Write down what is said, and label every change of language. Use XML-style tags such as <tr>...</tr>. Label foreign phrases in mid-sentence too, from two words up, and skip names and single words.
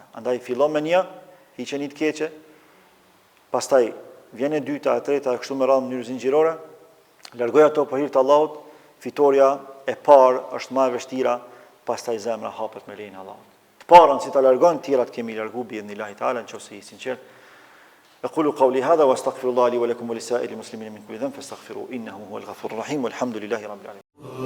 <sq>Andaj fillon me një, hiqen i të keqe, pastaj vjen e dyta, e treta, kështu me radhë në mënyrë zinxhirore, largoj ato për hir të Allahut, fitoria e parë është më e vështira, pastaj zemra hapet me lejen e Allahut. Të parën si ta largon, të tjerat kemi largu</sq> <ar>بإذن الله تعالى,</ar> <sq>nëse i sinqert.</sq> <ar>أقول قولي هذا وأستغفر الله لي ولكم ولسائر المسلمين من كل ذنب فاستغفروه إنه هو الغفور الرحيم والحمد لله رب العالمين</ar>